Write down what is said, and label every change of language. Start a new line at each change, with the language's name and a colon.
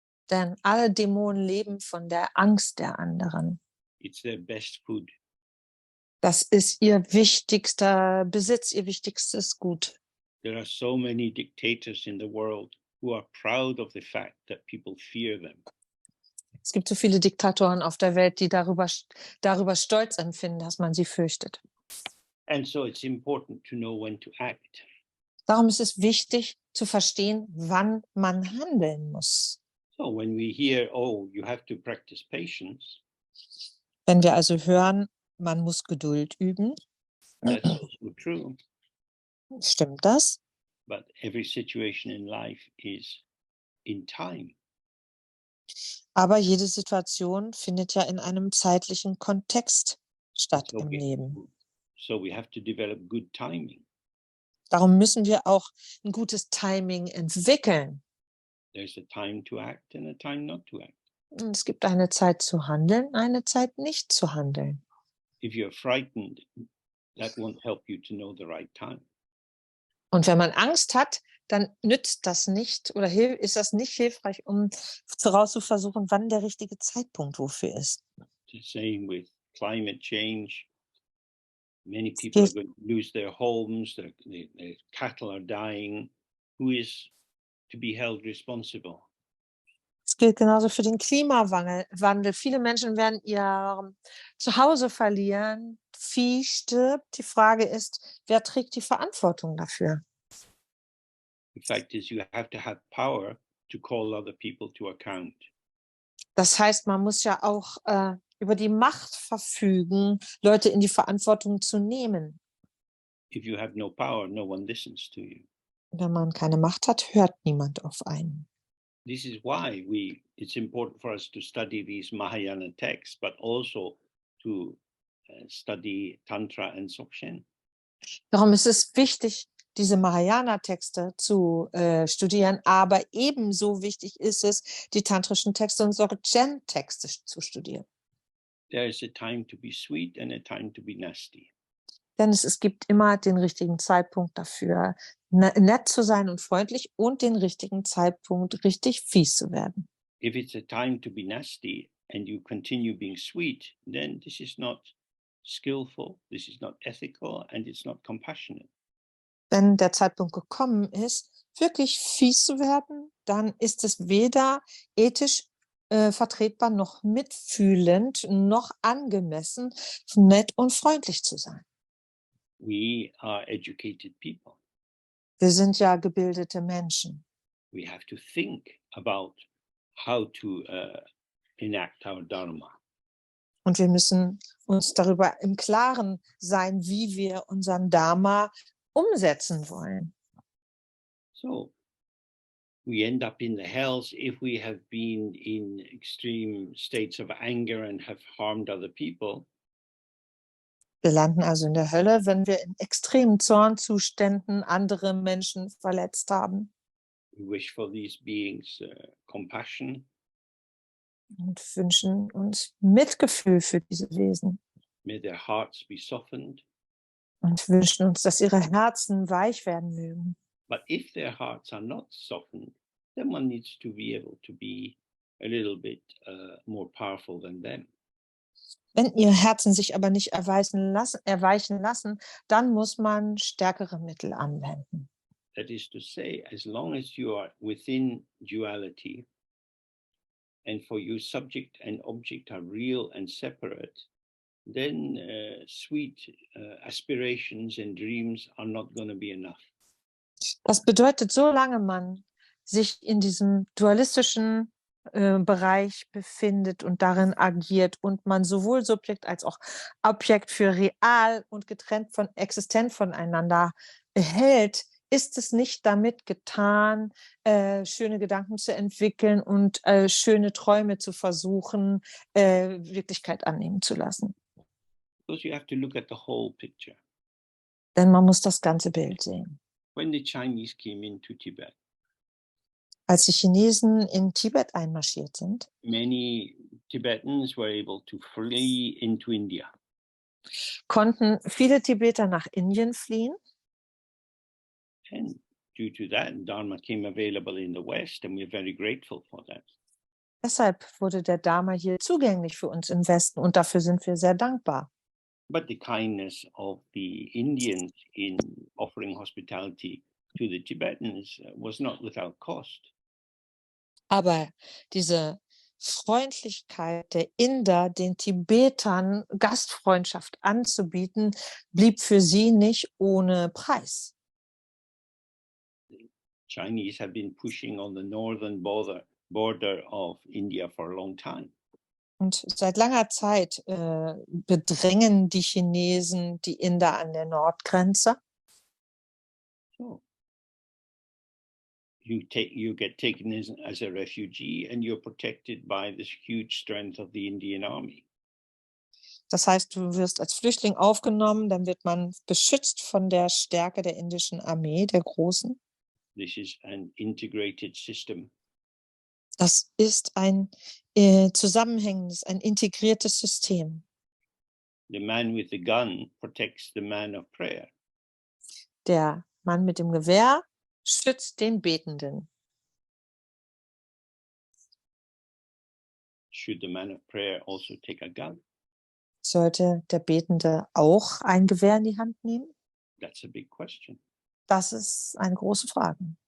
German: denn alle Dämonen leben von der Angst der anderen.
English: It's their best food.
German: Das ist ihr wichtigster Besitz, ihr wichtigstes Gut.
English: There are so many dictators in the world who are proud of the fact that people fear them.
German: Es gibt so viele Diktatoren auf der Welt, die darüber stolz empfinden, dass man sie fürchtet.
English: And so it's important to know when to act.
German: Darum ist es wichtig zu verstehen, wann man handeln muss.
English: So when we hear, oh, you have to practice patience,
German: Wenn wir also hören, man muss Geduld üben,
English: that's also true.
German: stimmt das?
English: But every situation in life is in time.
German: Aber jede Situation findet ja in einem zeitlichen Kontext statt im Leben.
English: So we have to develop good timing.
German: Darum müssen wir auch ein gutes Timing entwickeln.
English: There's a time to act and a time not to act.
German: Und es gibt eine Zeit zu handeln, eine Zeit nicht zu handeln.
English: If you're frightened, that won't help you to know the right time.
German: Und wenn man Angst hat, dann nützt das nicht oder ist das nicht hilfreich, um herauszuversuchen, wann der richtige Zeitpunkt wofür ist.
English: The same with climate change. Many people are going to lose their homes, their cattle are dying. Who is to be held responsible?
German: Es gilt genauso für den Klimawandel. Viele Menschen werden ihr Zuhause verlieren, Vieh stirbt. Die Frage ist, wer trägt die Verantwortung dafür?
English: The fact is, you have to have power to call other people to account.
German: Das heißt, man muss ja auch über die Macht verfügen, Leute in die Verantwortung zu nehmen.
English: If you have no power, no one listens to you.
German: Wenn man keine Macht hat, hört niemand auf einen.
English: This is why it's important for us to study these Mahayana texts, but also to study Tantra and Dzogchen.
German: Darum ist es wichtig, diese Mahayana-Texte zu studieren, aber ebenso wichtig ist es, die tantrischen Texte und Dzogchen-Texte zu studieren.
English: There is a time to be sweet and a time to be nasty.
German: Denn es gibt immer den richtigen Zeitpunkt dafür, nett zu sein und freundlich und den richtigen Zeitpunkt, richtig fies zu werden.
English: If it's a time to be nasty and you continue being sweet, then this is not skillful, this is not ethical, and it's not compassionate.
German: Wenn der Zeitpunkt gekommen ist, wirklich fies zu werden, dann ist es weder ethisch vertretbar, noch mitfühlend, noch angemessen, nett und freundlich zu sein.
English: We are educated people.
German: Wir sind ja gebildete Menschen.
English: We have to think about how to enact our Dharma.
German: Und wir müssen uns darüber im Klaren sein, wie wir unseren Dharma umsetzen wollen.
English: So we end up in the hells if we have been in extreme states of anger and have harmed other people.
German: Wir landen also in der Hölle, wenn wir in extremen Zornzuständen andere Menschen verletzt haben.
English: We wish for these beings compassion.
German: Und wünschen uns Mitgefühl für diese Wesen.
English: May their hearts be softened.
German: Und wünschen uns, dass ihre Herzen weich werden mögen.
English: But if their hearts are not softened, then one needs to be able to be a little bit more powerful than them.
German: Wenn ihre Herzen sich aber nicht erweichen lassen, dann muss man stärkere Mittel anwenden.
English: That is to say, as long as you are within duality, and for you subject and object are real and separate, then sweet aspirations and dreams are not going to be enough.
German: Das bedeutet, solange man sich in diesem dualistischen Bereich befindet und darin agiert und man sowohl Subjekt als auch Objekt für real und existent voneinander hält, ist es nicht damit getan, schöne Gedanken zu entwickeln und schöne Träume zu versuchen, Wirklichkeit annehmen zu lassen.
English: Because you have to look at the whole picture.
German: Denn man muss das ganze Bild sehen.
English: When the Chinese came into Tibet,
German: Als die Chinesen in Tibet einmarschiert sind,
English: many Tibetans were able to flee into India.
German: konnten viele Tibeter nach Indien fliehen.
English: And due to that, Dharma came available in the West, and we're very grateful for that.
German: Deshalb wurde der Dharma hier zugänglich für uns im Westen und dafür sind wir sehr dankbar.
English: But the kindness of the Indians in offering hospitality to the Tibetans was not without cost.
German: Aber diese Freundlichkeit der Inder, den Tibetern Gastfreundschaft anzubieten, blieb für sie nicht ohne Preis.
English: Chinese have been pushing on the northern border of India for a long time.
German: Und seit langer Zeit bedrängen die Chinesen die Inder an der Nordgrenze.
English: So you get taken as a refugee, and you're protected by this huge strength of the Indian army.
German: Das heißt, du wirst als Flüchtling aufgenommen, dann wird man beschützt von der Stärke der indischen Armee, der Großen.
English: This is an integrated system.
German: Das ist ein zusammenhängendes, ein integriertes System.
English: The man with the gun protects the man of prayer.
German: Der Mann mit dem Gewehr schützt den Betenden.
English: Should the man of prayer also take a gun?
German: Sollte der Betende auch ein Gewehr in die Hand nehmen?
English: That's a big question.
German: Das ist eine große Frage.